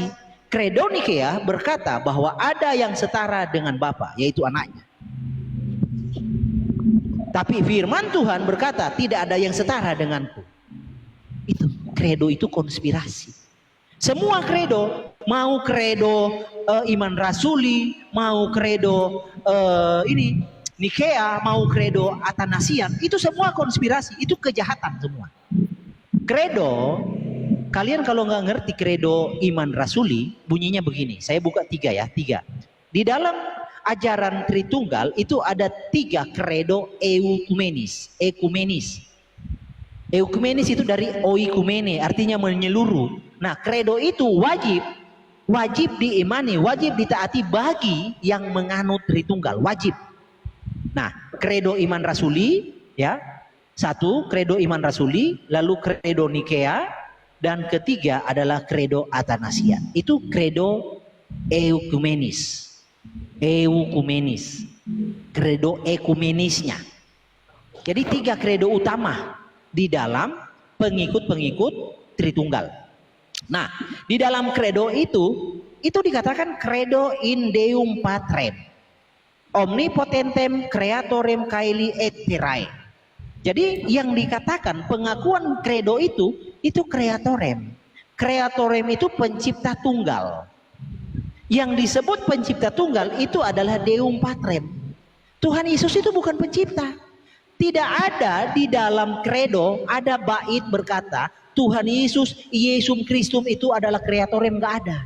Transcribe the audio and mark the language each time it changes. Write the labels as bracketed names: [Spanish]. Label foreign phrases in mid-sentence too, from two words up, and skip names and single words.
[Indonesian] Credo Nikea berkata bahwa ada yang setara dengan Bapa, yaitu anaknya. Tapi firman Tuhan berkata tidak ada yang setara denganku. Itu credo, itu konspirasi. Semua credo, mau credo iman rasuli, mau credo Nikea, mau credo Athanasian, itu semua konspirasi, itu kejahatan semua. Credo, kalian kalau nggak ngerti credo iman rasuli, bunyinya begini. Saya buka tiga. Di dalam ajaran Tritunggal itu ada 3 credo ekumenis. Ekumenis itu dari oikumene, artinya menyeluruh. Nah, credo itu wajib diimani, wajib ditaati bagi yang menganut Tritunggal, wajib. Nah, credo iman rasuli, ya, 1 credo iman rasuli, lalu credo Nikea, dan ketiga adalah credo Athanasian. Itu credo ekumenis. Credo ekumenisnya. Jadi 3 credo utama di dalam pengikut-pengikut Tritunggal. Nah, di dalam credo itu dikatakan [Latin] credo in Deum Patrem, omnipotentem creatorem caeli et terrae. [Indonesian] Jadi yang dikatakan pengakuan credo itu creatorem. Creatorem itu pencipta tunggal. Yang disebut pencipta tunggal itu adalah [Latin] Deum Patrem. [Indonesian] Tuhan Yesus itu bukan pencipta. Tidak ada di dalam kredo ada bait berkata Tuhan Yesus Kristus itu adalah kreatorem, nggak ada.